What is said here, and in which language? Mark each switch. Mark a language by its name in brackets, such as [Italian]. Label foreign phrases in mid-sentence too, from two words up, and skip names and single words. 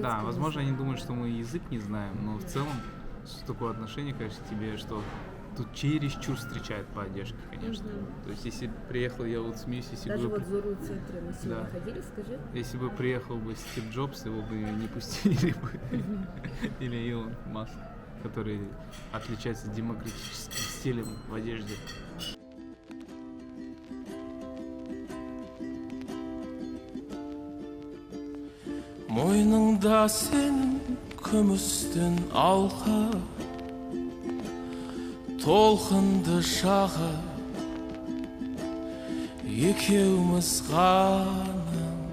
[Russian] Да, возможно, они думают, что мы язык не знаем, но в целом такое отношение, конечно, тебе, что тут чересчур встречают по одежде, конечно. То есть, если приехал, я вот смеюсь, если Даже бы... вот в Зору центре мы сегодня Да. ходили, скажи. Если бы приехал бы Стив Джобс, его бы не пустили бы. Или Илон Маск, который отличается демократическим стилем в одежде. [Kazakh] Мойныңда сенің күмістен алқа, толқынды шағы, екеуміз ғана.